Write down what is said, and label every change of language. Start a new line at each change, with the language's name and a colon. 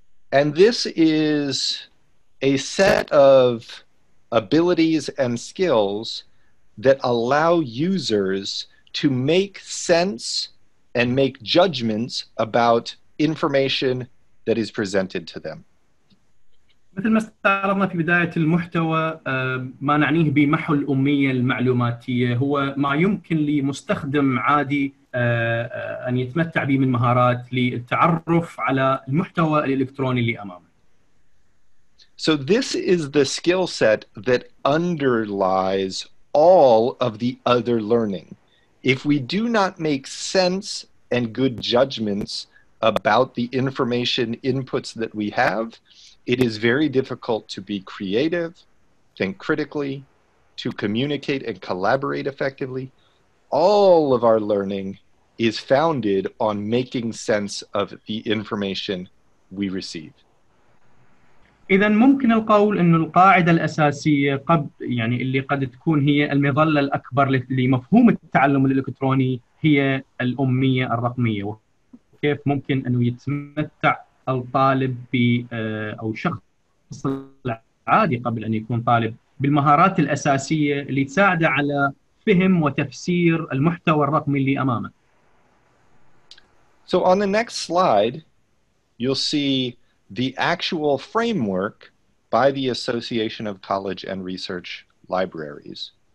English: And this is a set of abilities and skills that allow users to make sense and make judgments about information that is presented to them.
Arabic: مثل ما استعرضنا في بداية المحتوى، ما نعنيه بمحو الأمية المعلوماتية هو ما يمكن لمستخدم عادي أن يتمتع به من مهارات للتعرف على المحتوى الإلكتروني اللي أمامه.
English: So this is the skill set that underlies all of the other learning. If we do not make sense and good judgments about the information inputs that we have, it is very difficult to be creative, think critically, to communicate and collaborate effectively. All of our learning is founded on making sense of the information we receive.
Arabic: إذا ممكن القول إنه القاعدة الأساسية اللي قد تكون هي المظلة الأكبر لمفهوم التعلم الإلكتروني هي الأمية الرقمية، وكيف ممكن إنه يتمتع الطالب أو شخص عادي قبل أن يكون طالب بالمهارات الأساسية اللي تساعده على فهم وتفسير المحتوى الرقمي اللي أمامه.
English: So on the next slide, you'll see the actual framework by the Association of College and Research Libraries.